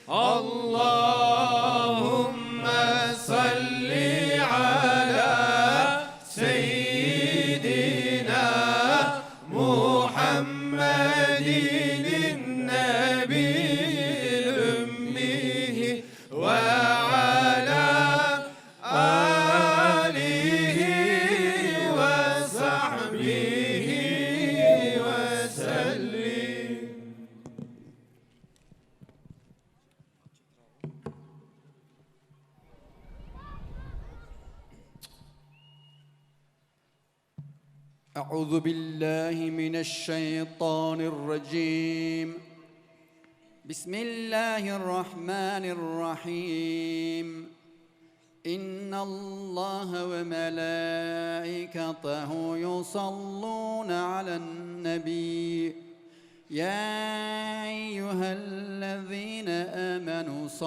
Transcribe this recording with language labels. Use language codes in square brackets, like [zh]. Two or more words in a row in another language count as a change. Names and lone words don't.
[ar] اللهم صل على سيدنا محمد النبي الأمي وعلى آله وصحبه وسلم. أعوذ بالله من الشيطان الرجيم بسم الله الرحمن الرحيم إن الله وملائكته يصلون على النبي يا أيها الذين آمنوا